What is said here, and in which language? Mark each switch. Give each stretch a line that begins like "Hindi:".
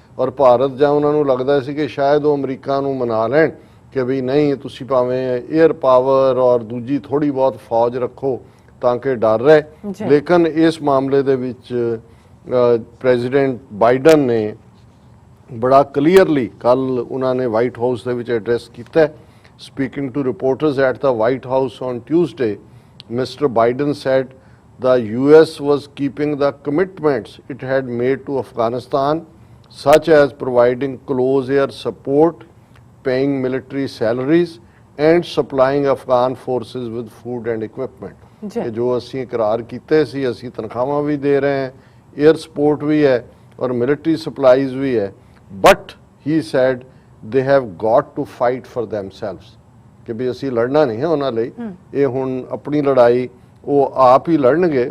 Punjabi: ਔਰ ਭਾਰਤ ਜਾਂ ਉਹਨਾਂ ਨੂੰ ਲੱਗਦਾ ਸੀ ਕਿ ਸ਼ਾਇਦ ਉਹ ਅਮਰੀਕਾ ਨੂੰ ਮਨਾ ਲੈਣ ਕਿ ਵੀ ਨਹੀਂ ਤੁਸੀਂ ਭਾਵੇਂ ਏਅਰ ਪਾਵਰ ਔਰ ਦੂਜੀ ਥੋੜ੍ਹੀ ਬਹੁਤ ਫੌਜ ਰੱਖੋ ਤਾਂ ਕਿ ਡਰ ਰਹੇ। ਲੇਕਿਨ ਇਸ ਮਾਮਲੇ ਦੇ ਵਿੱਚ ਪ੍ਰੈਜ਼ੀਡੈਂਟ ਬਾਈਡਨ ਨੇ ਬੜਾ ਕਲੀਅਰਲੀ ਕੱਲ ਉਹਨਾਂ ਨੇ ਵਾਈਟ ਹਾਊਸ ਦੇ ਵਿੱਚ ਐਡਰੈਸ ਕੀਤਾ।
English: Speaking to reporters at the White House on Tuesday, mister Biden said the US was keeping the commitments it had made to Afghanistan, such as providing close air support, paying military salaries and supplying Afghan forces with food and equipment.
Punjabi: कि जो ਅਸੀਂ ਇਕਰਾਰ ਕੀਤੇ ਸੀ ਅਸੀਂ ਤਨਖਾਹਾਂ ਵੀ ਦੇ ਰਹੇ ਹਾਂ, air support ਵੀ ਹੈ ਔਰ ਮਿਲਟਰੀ ਸਪਲਾਈਜ਼ ਵੀ ਹੈ,
English: but he said they have got to fight for themselves
Punjabi: ਕਿ ਵੀ ਅਸੀਂ ਲੜਨਾ ਨਹੀਂ ਹੈ ਉਹਨਾਂ ਲਈ, ਇਹ ਹੁਣ ਆਪਣੀ ਲੜਾਈ ਉਹ ਆਪ ਹੀ ਲੜਨਗੇ।